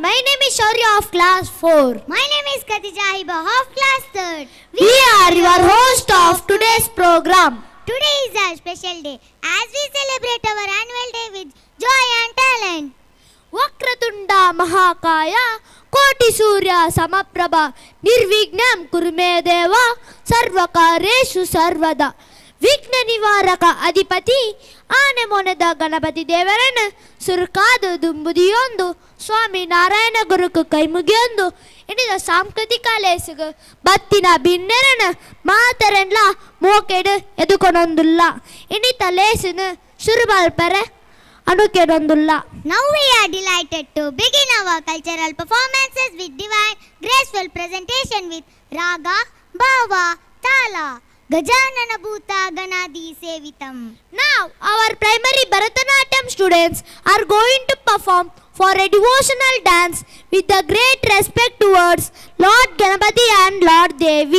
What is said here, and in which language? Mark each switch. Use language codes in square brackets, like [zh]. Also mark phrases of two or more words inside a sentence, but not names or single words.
[en] My name is Shaurya of class 4. My name is Khadija Hiba of class 3rd. We are your host of today's program. Today is a special day as we celebrate our annual day with joy and talent. [sa] ವಕ್ರತುಂಡ ಮಹಾಕಾಯ ಕೋಟಿ ಸೂರ್ಯ ಸಮಪ್ರಭ ನಿರ್ವಿಘ್ನಂ ಕುರುಮೇ ದೇವ ಸರ್ವಕಾರ್ಯೇಷು ಸರ್ವದ [tcy] ವಿಘ್ನ ನಿವಾರಕ ಅಧಿಪತಿ ಆನೆ ಮೊನೆದ ಗಣಪತಿ ದೇವರನ್ನು ಸುರುಕಾದು ದುಂಬುದಿಯೊಂದು ಸ್ವಾಮಿ ನಾರಾಯಣ ಗುರುಕು ಕೈಮುಗಿಯೊಂದು ಇಣಿದ ಸಾಂಸ್ಕೃತಿಕ ಲೇಸಿಗು ಬತ್ತಿನ ಭಿನ್ನೆರನ ಮಾತರೆನ್ಲ ಮೋಕೆಡು ಎದುಕೊನೊಂದುಲ್ಲ ಇಣಿತ ಲೇಸಿನ ಶುರುಬಲ್ಪರೆ ಅನುಕೆನೊಂದುಲ್ಲ. [en] Now we are delighted to begin our cultural performances with divine, graceful presentation with Raga, Bhava, Tala, [sa] गजानन भूत गणादि सेवितम्. [en] Now our primary Bharatanatyam students are going to perform for a devotional dance with the great respect towards Lord Ganapati and Lord Devi.